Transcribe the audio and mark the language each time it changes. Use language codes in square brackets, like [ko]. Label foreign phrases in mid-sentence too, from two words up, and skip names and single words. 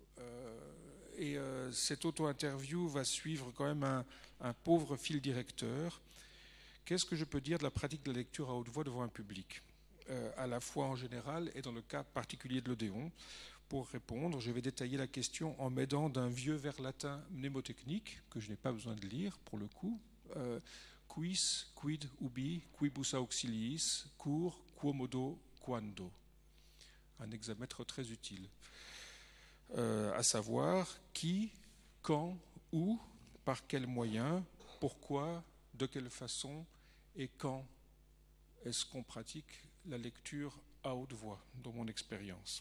[fr] Cette auto-interview va suivre quand même un pauvre fil directeur. Qu'est-ce que je peux dire de la pratique de la lecture à haute voix devant un public, à la fois en général et dans le cas particulier de l'Odéon? Pour répondre, je vais détailler la question en m'aidant d'un vieux vers latin mnémotechnique, que je n'ai pas besoin de lire pour le coup. [la] Quis, quid, ubi, quibus auxiliis, cur, quomodo, quando. [fr] Un hexamètre très utile. À savoir qui, quand, où, par quels moyens, pourquoi, de quelle façon et quand est-ce qu'on pratique la lecture à haute voix, dans mon expérience.